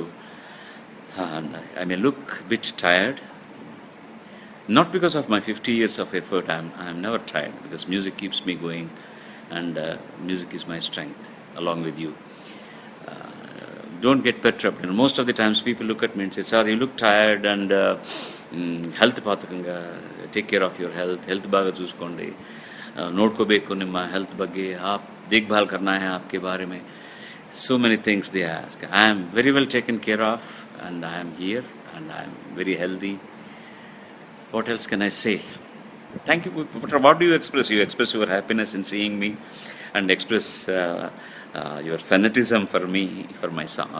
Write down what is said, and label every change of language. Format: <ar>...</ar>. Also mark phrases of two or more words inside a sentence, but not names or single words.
<en>And I may look a bit tired, not because of my 50 years of effort. I'm never tired because music keeps me going, and music is my strength along with you. Uh, don't get perturbed. You know, most of the times people look at me and say, "Sir, you look tired and health pathakanga. Take care of your health.</en> <te>Health baga chuskondi.</te> <kn>ನೋಡ್ಕೊಬೇಕು ನಿಮ್ಮ health ಬಗ್ಗೆ.</kn> <hi>आप देखभाल करना है आपके बारे में."</hi> <en>So many things they ask. I am very well taken care of, and I am here, and I am very healthy. What else can I say? Thank you. What do you express? You express your happiness in seeing me, and express your fanatism for me, for my song.</en>